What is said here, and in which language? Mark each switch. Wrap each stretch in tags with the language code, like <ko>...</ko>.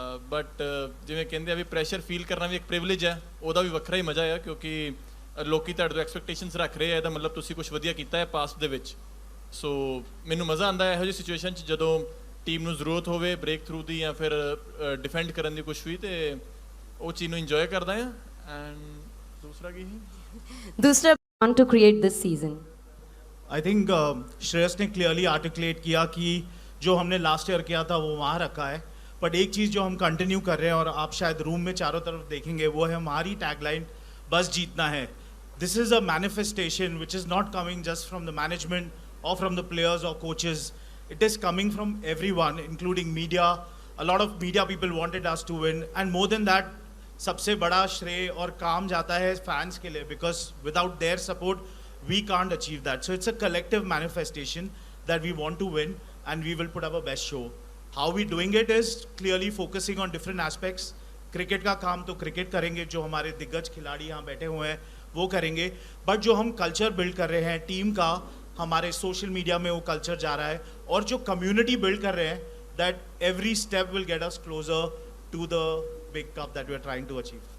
<pa>But ਜਿਵੇਂ ਕਹਿੰਦੇ ਆ ਵੀ ਪ੍ਰੈਸ਼ਰ ਫੀਲ ਕਰਨਾ ਵੀ ਇੱਕ ਪ੍ਰਿਵਿਲੇਜ ਹੈ, ਉਹਦਾ ਵੀ ਵੱਖਰਾ ਹੀ ਮਜ਼ਾ ਆ, ਕਿਉਂਕਿ ਲੋਕੀ ਤੁਹਾਡੇ ਤੋਂ ਐਕਸਪੈਕਟੇਸ਼ਨਸ ਰੱਖ ਰਹੇ ਆ, ਇਹਦਾ ਮਤਲਬ ਤੁਸੀਂ ਕੁਛ ਵਧੀਆ ਕੀਤਾ ਹੈ ਪਾਸਟ ਦੇ ਵਿੱਚ। ਸੋ ਮੈਨੂੰ ਮਜ਼ਾ ਆਉਂਦਾ ਇਹੋ ਜਿਹੀ ਸਿਚੁਏਸ਼ਨ 'ਚ ਜਦੋਂ ਟੀਮ ਨੂੰ ਜ਼ਰੂਰਤ ਹੋਵੇ ਬ੍ਰੇਕ ਥਰੂ ਦੀ, ਜਾਂ ਫਿਰ ਡਿਫੈਂਡ ਕਰਨ ਦੀ ਕੁਛ ਵੀ, ਅਤੇ ਉਹ ਚੀਜ਼ ਨੂੰ ਇੰਜੋਏ ਕਰਦਾ ਆ। ਐਂਡ ਦੂਸਰਾ ਕੀ ਸੀ?</pa> <en>ਦੂਸਰਾ want to create this season? I think</en> <hi>Shreyas ने क्लियरली आर्टिकुलेट किया कि जो हमने लास्ट ईयर किया था वो वहाँ रखा है, बट एक चीज़ जो हम कंटिन्यू कर रहे हैं और आप शायद रूम में चारों तरफ देखेंगे, वो है हमारी टैगलाइन, बस जीतना है।</hi> <en>This is a manifestation which is not coming just from the management or from the players or coaches. It is coming from everyone, including media. A lot of media people wanted us to win, and more than that,</en> <hi>सबसे बड़ा श्रेय और काम जाता है fans के लिए,</hi> <en>because without their support we can't achieve that. So it's a collective manifestation that we want to win, and we will put up a best show. How we doing it is clearly focusing on different aspects.</en> <hi>Cricket का काम तो cricket करेंगे, जो हमारे दिग्गज खिलाड़ी यहाँ बैठे हुए हैं वो करेंगे, बट जो हम कल्चर बिल्ड कर रहे हैं टीम का, हमारे सोशल मीडिया में वो कल्चर जा रहा है, और जो कम्युनिटी बिल्ड कर रहे हैं,</hi> <en>that every step will get us closer to the big cup that we are trying to achieve.</en>